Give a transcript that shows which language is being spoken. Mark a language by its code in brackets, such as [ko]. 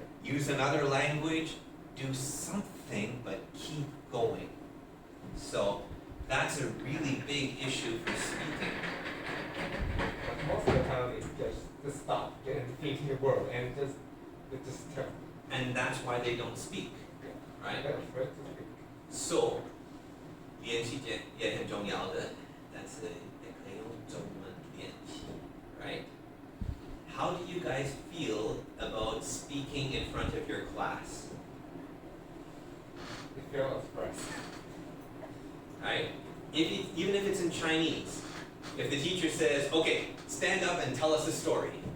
[en] Use another language, do something, but keep going. So that's a really big issue for speaking. But most of the time, it's just stop and think the word and just tell. And that's why they don't speak, right? They're afraid to speak. [zh] So 练习也很重要的，但是也可以用中文练习 right? [en] How do you guys feel about speaking in front of your class? You feel expressed. Right? Even if it's in Chinese, if the teacher says, okay, stand up and tell us a story.